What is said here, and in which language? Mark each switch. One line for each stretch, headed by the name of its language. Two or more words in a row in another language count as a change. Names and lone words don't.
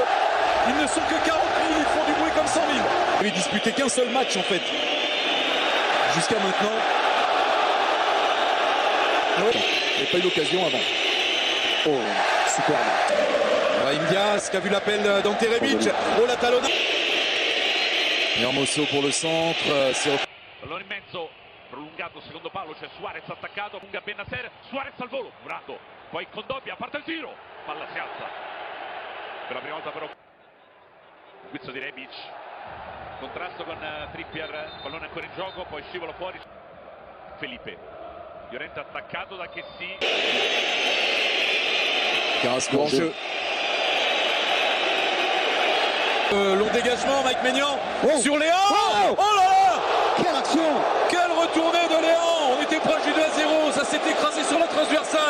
French: Ils ne sont que 40 000, ils font du bruit comme 100 000. Il n'avait disputé qu'un seul match en fait. Jusqu'à maintenant. Il n'y a pas eu l'occasion avant. Oh, superbe. Brahim Diaz qui a vu l'appel d'Ante Rebic. Oh, la talonnade. Hermoso pour le centre.
Italian: Pallone in mezzo, prolungato, secondo palo, c'è Suarez attaccato, lunga Bennacer, Suarez al volo, curato. Poi Kondogbia, parte il tiro, palla si alza. Per la prima volta però guizzo di Rebic, contrasto con Trippier, pallone ancora in gioco, poi scivola fuori Felipe, Llorente attaccato da Kessi.
French: Carrasco en jeu. Long dégagement, Mike Maignan sur Léon. Oh là là, quelle action, quelle retournée de Léon. On était proche du 2-0, ça s'est écrasé sur la transversale.